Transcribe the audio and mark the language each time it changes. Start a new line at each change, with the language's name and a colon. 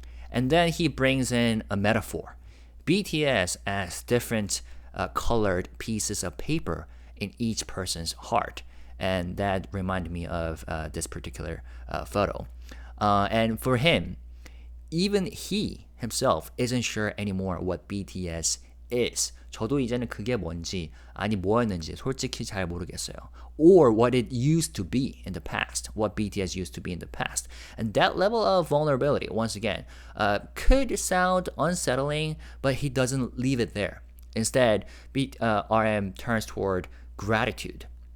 English: And then he brings in a metaphor. BTS as different colored pieces of paper in each person's heart. And that reminded me of this particular photo. And for him, even he himself isn't sure anymore what BTS is.
Korean: 저도 이제는 그게 뭔지 아니 뭐였는지 솔직히 잘 모르겠어요.
English: Or what it used to be in the past, what BTS used to be in the past. And that level of vulnerability, once again, could sound unsettling, but he doesn't leave it there. Instead, RM turns toward gratitude.